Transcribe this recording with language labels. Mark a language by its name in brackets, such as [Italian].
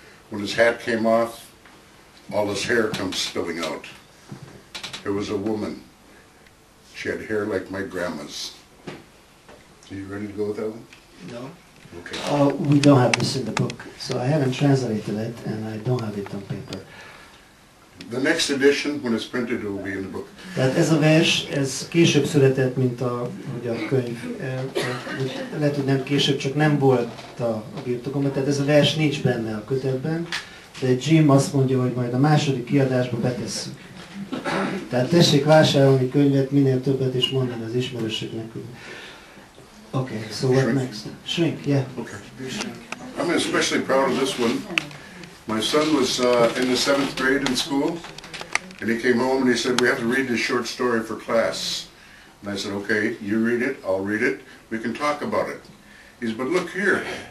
[English] When his hat came off, all his hair comes spilling out. It was a woman. She had hair like my grandma's. Are you ready to go with that one? No. Okay. We don't have this in the book, so I haven't translated it, and I don't have it on paper. The next edition, when it's printed, it will be in the book. [Hungarian] Tehát ez a vers, ez később született, mint a könyv. Lehet, hogy nem később, csak nem volt a birtokomban. Tehát ez a vers nincs benne a kötetben, de Jim azt mondja, hogy majd a második kiadásba betesszük. Tehát tessék vásárolni könyvet, minél többet, és mondani az ismerősöknek, hogy [English] Okay, so what Shrink. next? Shrink, yeah. Okay. I'm especially proud of this one. My son was in the 7th grade in school, and he came home and he said, we have to read this short story for class. And I said, okay, you read it, I'll read it, we can talk about it. He said, but look here.